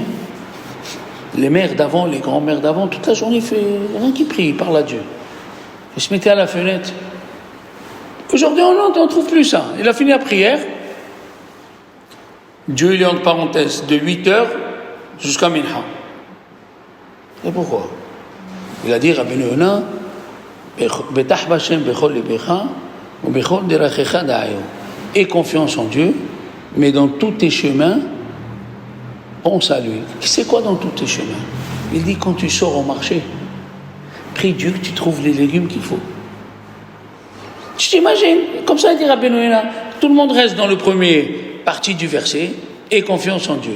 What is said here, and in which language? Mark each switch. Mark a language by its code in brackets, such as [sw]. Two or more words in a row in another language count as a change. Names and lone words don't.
[fr] Les mères d'avant, les grands-mères d'avant, toute la journée, il fait rien qui prie, il parle à Dieu. Il se mettait à la fenêtre. Aujourd'hui, on ne trouve plus ça. Il a fini la prière. Dieu, il est entre parenthèses, de 8h jusqu'à Minha. Et pourquoi? Il a dit, [he] רבי יונה, בטח בה' בכל לבבך, ובכל דרכיך דעהו. [fr] Aie confiance en Dieu, mais dans tous tes chemins, pense à lui. C'est quoi dans tous tes chemins? Il dit, quand tu sors au marché, prie Dieu que tu trouves les légumes qu'il faut. Tu t'imagines? Comme ça, il dit Rabbi Yonah, tout le monde reste dans le premier partie du verset, aie confiance en Dieu.